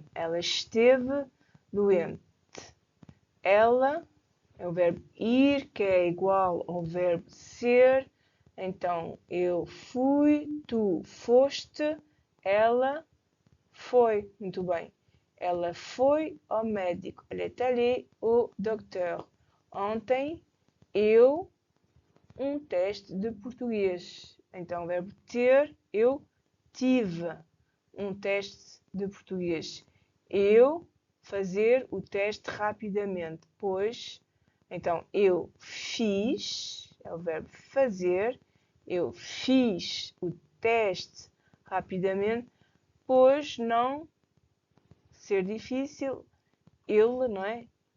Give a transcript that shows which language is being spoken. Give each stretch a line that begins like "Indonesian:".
Portuguese: Ela esteve doente. Ela é o verbo ir, que é igual ao verbo ser. Então, eu fui, tu foste, ela foi. Muito bem. Ela foi ao médico.
French: Elle est allée au docteur.
Portuguese: Ontem, eu, um teste de português. Então, o verbo ter, eu tive um teste de português. Eu fazer o teste rapidamente, pois, então, eu fiz, é o verbo fazer, eu fiz o teste rapidamente, pois não ser difícil, ele, não é?